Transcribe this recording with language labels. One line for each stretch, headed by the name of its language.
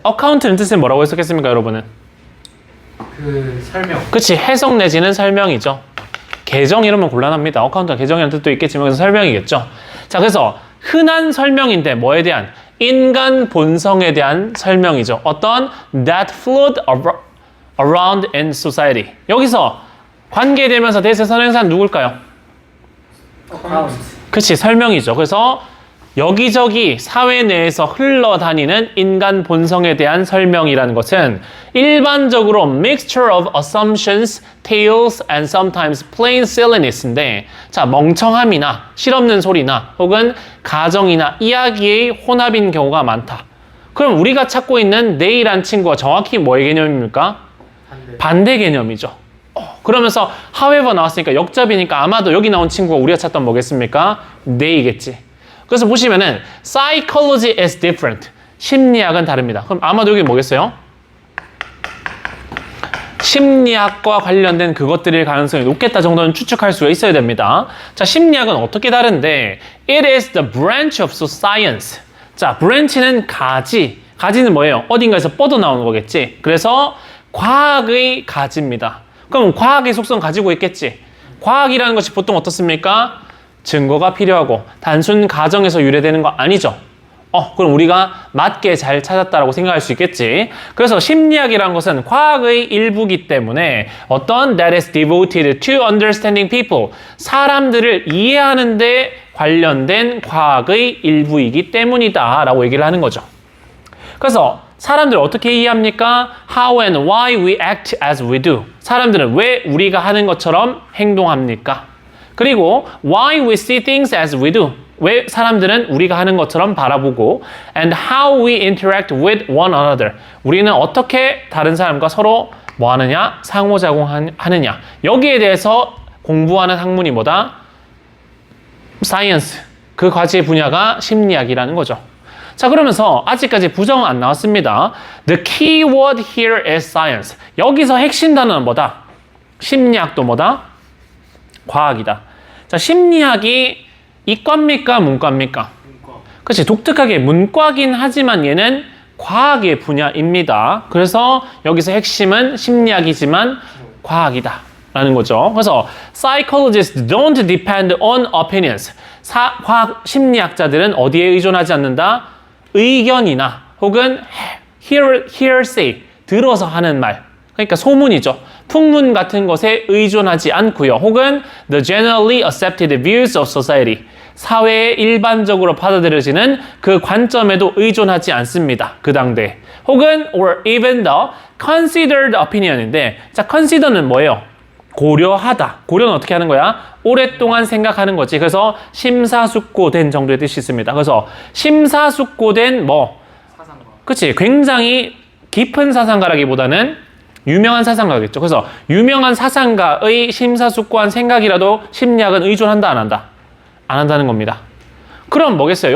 Korean: account는 뜻은 뭐라고 해석했습니까, 여러분은? 그 설명. 그치, 해석 내지는 설명이죠. 계정 이러면 곤란합니다. 어카운트가 계정이라는 뜻도 있겠지만 그래서 설명이겠죠. 자, 그래서 흔한 설명인데 뭐에 대한? 인간 본성에 대한 설명이죠. 어떤?
English: That flowed around in society.
Korean: 여기서 관계되면서 대세 선행사는 누굴까요?
English: account.
Korean: 그치, 설명이죠. 그래서 여기저기 사회 내에서 흘러다니는 인간 본성에 대한 설명이라는 것은 일반적으로
English: mixture of assumptions, tales, and sometimes plain silliness
Korean: 인데, 자, 멍청함이나 실없는 소리나 혹은 가정이나 이야기의 혼합인 경우가 많다. 그럼 우리가 찾고 있는 they란 친구가 정확히 뭐의 개념입니까? 반대 개념이죠. 그러면서 however 나왔으니까 역접이니까 아마도 여기 나온 친구가 우리가 찾던 뭐겠습니까? they겠지. 그래서 보시면은
English: psychology is different.
Korean: 심리학은 다릅니다. 그럼 아마도 여기 뭐겠어요? 심리학과 관련된 그것들일 가능성이 높겠다 정도는 추측할 수가 있어야 됩니다. 자, 심리학은 어떻게 다른데?
English: It is the branch of science.
Korean: 자, branch는 가지. 가지는 뭐예요? 어딘가에서 뻗어나오는 거겠지. 그래서 과학의 가지입니다. 그럼 과학의 속성 가지고 있겠지. 과학이라는 것이 보통 어떻습니까? 증거가 필요하고 단순 가정에서 유래되는 거 아니죠. 그럼 우리가 맞게 잘 찾았다라고 생각할 수 있겠지. 그래서 심리학이라는 것은 과학의 일부이기 때문에 어떤
English: that is devoted to understanding people,
Korean: 사람들을 이해하는 데 관련된 과학의 일부이기 때문이다 라고 얘기를 하는 거죠. 그래서 사람들을 어떻게 이해합니까?
English: How and why we act as we do.
Korean: 사람들은 왜 우리가 하는 것처럼 행동합니까? 그리고
English: why we see things as we do.
Korean: 왜 사람들은 우리가 하는 것처럼 바라보고
English: and how we interact with one another.
Korean: 우리는 어떻게 다른 사람과 서로 뭐 하느냐? 상호작용하느냐. 여기에 대해서 공부하는 학문이 뭐다?
English: science.
Korean: 그 과제의 분야가 심리학이라는 거죠. 자, 그러면서 아직까지 부정은 안 나왔습니다.
English: The key word here is science.
Korean: 여기서 핵심 단어는 뭐다? 심리학도 뭐다? 과학이다. 자, 심리학이 이과입니까? 문과입니까? 문과. 그렇지. 독특하게 문과긴 하지만 얘는 과학의 분야입니다. 그래서 여기서 핵심은 심리학이지만 과학이다 라는 거죠. 그래서
English: psychologists don't depend on opinions.
Korean: 과학 심리학자들은 어디에 의존하지 않는다? 의견이나 혹은 hearsay, 들어서 하는 말. 그러니까 소문이죠. 풍문 같은 것에 의존하지 않고요. 혹은
English: the generally accepted views of society.
Korean: 사회에 일반적으로 받아들여지는 그 관점에도 의존하지 않습니다. 그 당대. 혹은
English: or even the considered opinion인데, 자, consider는
Korean: 뭐예요? 고려하다. 고려는 어떻게 하는 거야? 오랫동안 생각하는 거지. 그래서 심사숙고된 정도의 뜻이 있습니다. 그래서 심사숙고된 뭐? 사상과. 그치. 굉장히 깊은 사상가라기보다는 유명한 사상가겠죠. 그래서 유명한 사상가의 심사숙고한 생각이라도 심리학은 의존한다, 안 한다? 안 한다는 겁니다. 그럼 뭐겠어요?